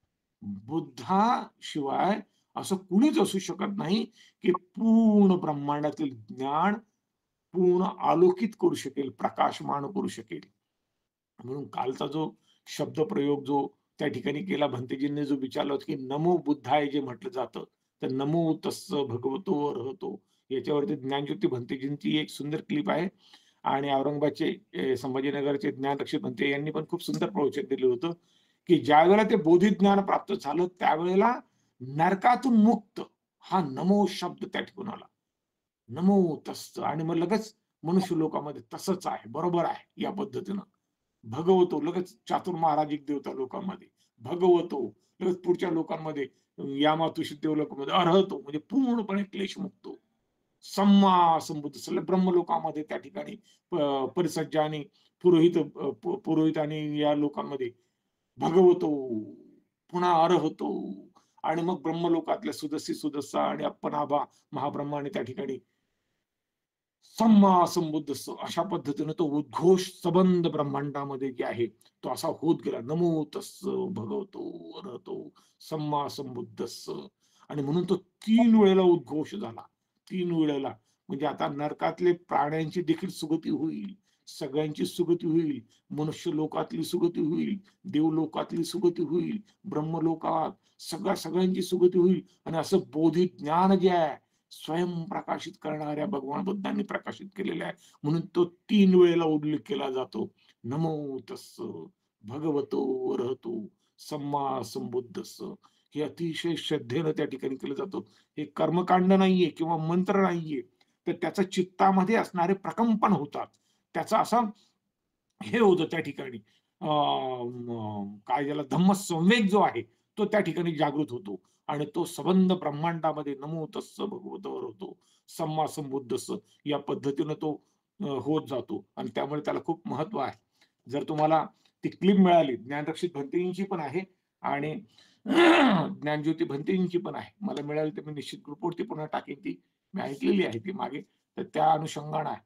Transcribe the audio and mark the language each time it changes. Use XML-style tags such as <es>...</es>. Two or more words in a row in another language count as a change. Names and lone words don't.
<mr>बुद्धाशिवाय असं कुणीच असू शकत नाही की पूर्ण ब्रह्मांडातील ज्ञान पूर्ण आलोकित करू शकेल, प्रकाशमान करू शकेल. म्हणून कालचा जो शब्दप्रयोग जो त्या ठिकाणी केला भंतेजींनी, जो विचारला होता की</mr> <pi>नमो बुद्धाय</pi> <mr>जे म्हटलं जातं, तर</mr> <pi>नमो तस्स भगवतो अर्हतो,</pi> <mr>याच्यावरती ज्ञानज्योती भंतेजींची एक सुंदर क्लिप आहे. आणि औरंगाबादचे संभाजीनगरचे ज्ञानरक्षक भंते यांनी पण खूप सुंदर प्रवचन दिलं होतं की ज्या वेळेला ते बोधिज्ञान प्राप्त झालं त्यावेळेला नरकातून मुक्त हा नमो शब्द त्या ठिकाणी आला.</mr> <pi>नमो तस्स.</pi> <mr>आणि मग लगेच मनुष्य लोकांमध्ये तसंच आहे, बरोबर आहे, या पद्धतीनं भगवतो लगेच चातुर महाराज एक देवता लोकांमध्ये भगवतो, लगेच पुढच्या लोकांमध्ये यामातुषी देव लोकांमध्ये अर्हतो, म्हणजे पूर्णपणे क्लेशमुक्त.</mr> <pi>सम्मा संबुद्ध</pi> <mr>ब्रह्मलोकामध्ये त्या ठिकाणी परिसज्जा आणि पुरोहित आणि या लोकांमध्ये भगवतो, पुन्हा अर्हतो. आणि मग ब्रह्मलोकातल्या सुदस्सा आणि अप्पनाभा महाब्रह्मा आणि त्या ठिकाणी</mr> <pi>सम्मा संबुद्ध,</pi> <mr>अशा पद्धतीने तो उद्घोष सबंध ब्रह्मांडामध्ये जे आहे तो असा होत गेला.</mr> <pi>नमो तस्स भगवतो अर्हतो सम्मा संबुद्धस्स.</pi> <mr>आणि म्हणून तो 3 वेळेला उद्घोष झाला. 3 वेळेला म्हणजे आता नरकातले प्राण्यांची देखील सुगती होईल, सगळ्यांची सुगती होईल, मनुष्य लोकातली सुगती होईल, देवलोकातली सुगती होईल, ब्रह्मलोकात सगळ्यांची सुगती होईल. आणि असं बोधी ज्ञान जे आहे स्वयं प्रकाशित करणाऱ्या भगवान बुद्धांनी प्रकाशित केलेला आहे. म्हणून तो 3 वेळेला उल्लेख केला जातो.</mr> <pi>नमो तस्स भगवतो अर्हतो सम्मा संबुद्धस्स.</pi> <mr>हे अतिशय श्रद्धेनं त्या ठिकाणी केलं जातं. हे कर्मकांड नाहीये किंवा मंत्र नाहीये, तर त्याचं चित्तामध्ये असणारे प्रकंपन होतात. त्याचा असं हे होतं त्या ठिकाणी काय ज्याला धम्म संवेग जो आहे तो त्या ठिकाणी जागृत होतो. आणि तो सबंध ब्रह्मांडामध्ये</mr> <pi>नमो तस्स भगवतोवर</pi> <mr>होतो</mr> <pi>सम्मा संबुद्धस्स</pi> <mr>या पद्धतीनं तो होत जातो. आणि त्यामुळे त्याला खूप महत्व आहे. जर तुम्हाला ती क्लिप मिळाली, ज्ञानरक्षित भंतेजींची पण आहे आणि ज्ञानज्योती भंतेजींची पण आहे, मला मिळाली तर मी निश्चित ग्रुपवरती पुन्हा टाकेन. ती मी ऐकलेली आहे ती मागे, तर त्या अनुषंगाने आहे.</mr>